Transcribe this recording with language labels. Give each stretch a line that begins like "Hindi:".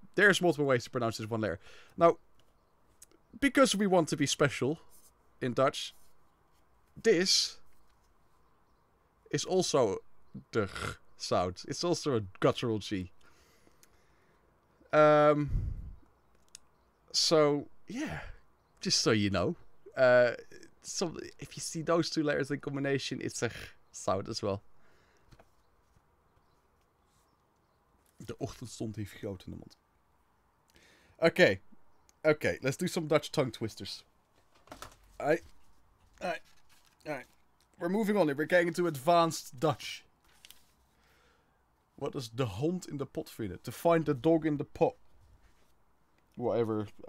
English: There's multiple ways to pronounce this one letter. Now, because we want to be special in Dutch, this is also the ch sound. It's also a guttural G. So, yeah. Just so you know. So if you see those two letters in combination, it's a ch sound as well.
Dutch: De ochtendstond heeft goud in de mond.
English: Okay. Okay, let's do some Dutch tongue twisters. Alright. We're moving on here. We're getting into advanced Dutch. What does
Dutch: de hond in de pot vinden?
English: To find the dog in the pot. Whatever.